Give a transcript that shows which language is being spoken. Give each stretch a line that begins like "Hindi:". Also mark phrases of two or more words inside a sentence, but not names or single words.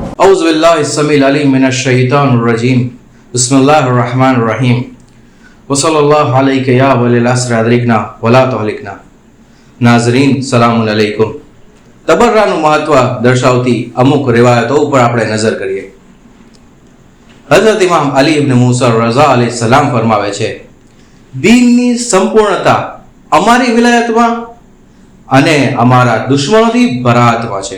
Arabic: أعوذ بالله السميع العليم من الشيطان الرجيم بسم الله الرحمن الرحيم وصلى الله عليك يا ولي العصر أدركنا ولا تهلكنا.
Gujarati: નાઝરીન
Arabic: سلام عليكم.
Gujarati: તબર્રાનું મહત્વ દર્શાવતી અમુક રિવાયતો ઉપર આપણે નજર કરીએ. હઝરત ઇમામ અલી ઇબ્ન મૂસા રઝા
Arabic: عليه السلام
Gujarati: ફરમાવે છે, દીનની સંપૂર્ણતા અમારી વિલાયતમાં અને અમારા દુશ્મનોથી બરાઅતમાં છે.